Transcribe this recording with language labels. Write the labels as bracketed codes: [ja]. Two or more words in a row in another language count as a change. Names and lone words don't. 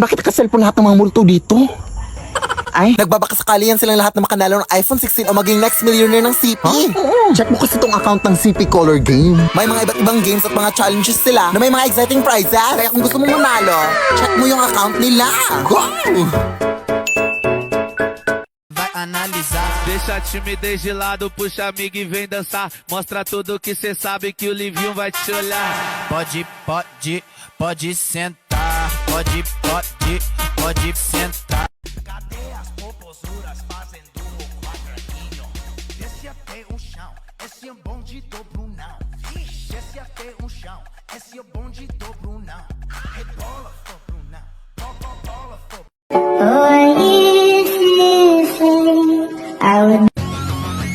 [tl] Bakit naka-cellphone lahat ng mga multo dito? Ay, nagbabakasakali yan silang lahat na makanalo ng iPhone 16 o maging [en] next millionaire [tl] ng CP. Huh? Check mo kasi itong account ng CP Color Game. May mga iba't ibang games at mga challenges sila na may mga [en] exciting prizes. [tl] Kaya kung gusto mong manalo, check mo yung account nila. Go! [pt] Analisar. Deixa a timidez de lado, puxa amigo e vem dançar. Mostra tudo que cê sabe que o Livinho vai te olhar. Pode sentar. Pode sentar. Cadê as popozuras fazendo o quadradinho? Desce até o chão, esse é bonde do Brunão. Desce até o chão, esse é bonde do Brunão. Rebola, for Brunão. Bola, for [en] Oh, if you think I would